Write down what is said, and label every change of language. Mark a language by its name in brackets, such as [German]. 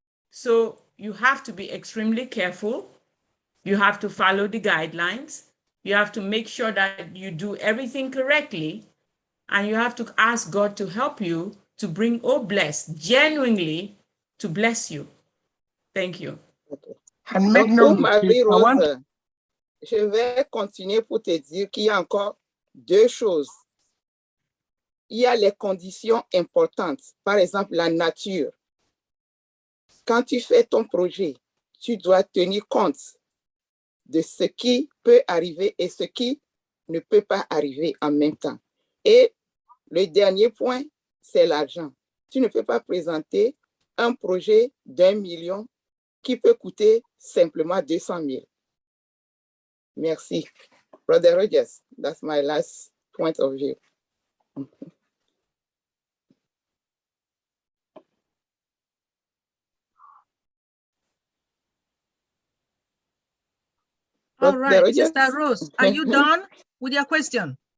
[English] So you have to be extremely careful. You have to follow the guidelines. You have to make sure that you do everything correctly. And you have to ask God to help you to bring Obless genuinely to bless you. Thank you. Okay. And make [French] Donc, [English] no [French] pour Marie-Rose, je vais continuer pour te dire qu'il y a encore deux choses. Il y a les conditions importantes. Par exemple, la nature. Quand tu fais ton projet, tu dois tenir compte de ce qui peut arriver et ce qui ne peut pas arriver en même temps. Et le dernier point, c'est l'argent. Tu ne peux pas présenter un projet d'1 million qui peut coûter simplement 200 000. Merci. [English] Brother Rogers, that's my last point of view. All right, Sister Rose, are you done with your question?